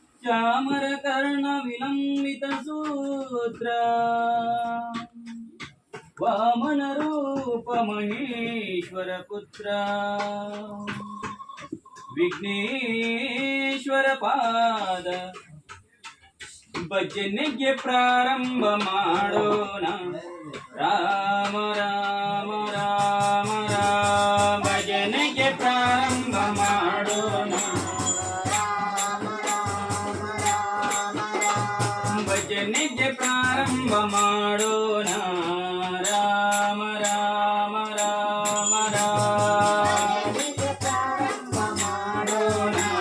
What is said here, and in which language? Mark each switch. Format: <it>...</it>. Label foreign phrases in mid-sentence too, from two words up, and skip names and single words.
<sa>चामर कर्ण विलंबित सूत्र वामन रूप महेश्वर पुत्र विघ्नेश्वर पाद</sa> <kn>भजನೆಗೆ ಪ್ರಾರಂಭ ಮಾಡೋಣ ರಾಮ ರಾಮ ರಾಮ ರಾಮ ಭಜನೆಗೆ ಪ್ರಾರಂಭ ಮಾಡೋಣ ಭಜನೆಗೆ ಪ್ರಾರಂಭ ಮಾಡೋಣ ರಾಮ ರಾಮ ರಾಮ ರಾಮ ಪ್ರಾರಂಭ ಮಾಡೋಣ</kn>